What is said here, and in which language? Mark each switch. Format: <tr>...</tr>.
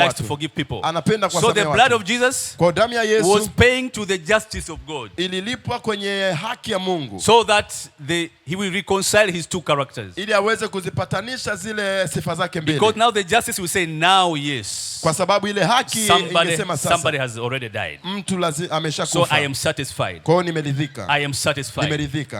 <en>He likes to forgive people.</en> <sw>Anapenda kuwasamehe watu.</sw> <en>So the blood of Jesus,</en> <sw>kwa damu ya Yesu,</sw> <en>was paying to the justice of God.</en> <sw>Ililipwa kwenye haki ya Mungu.</sw> <en>So that he will reconcile his two characters.</en> <sw>Ili aweze kuzipatanisha zile sifa zake mbili.</sw> <en>Because now the justice will say now yes.</en> <sw>Kwa sababu ile haki ingesema sasa.</sw> <en>Somebody has already died.</en> <sw>Mtu ameshakufa.</sw> <en>So I am satisfied.</en> <sw>Kwa hiyo nimeridhika.</sw> <en>I am satisfied.</en> <sw>Nimeridhika.</sw>